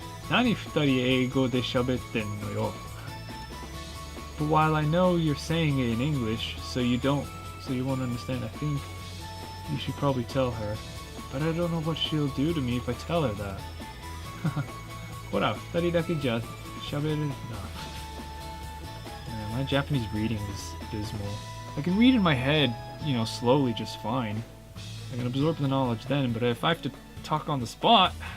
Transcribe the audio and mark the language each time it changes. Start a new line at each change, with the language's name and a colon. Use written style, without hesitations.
Japanese: 何二人英語で喋ってんのよ。
English: But while I know you're saying it in English, so you won't understand, I think you should probably tell her. But I don't know what she'll do to me if I tell her that.
Japanese: ほら、二人だけじゃ喋れるな。
English: My Japanese reading is dismal. I can read in my head, slowly just fine. I can absorb the knowledge then, but if I have to talk on the spot...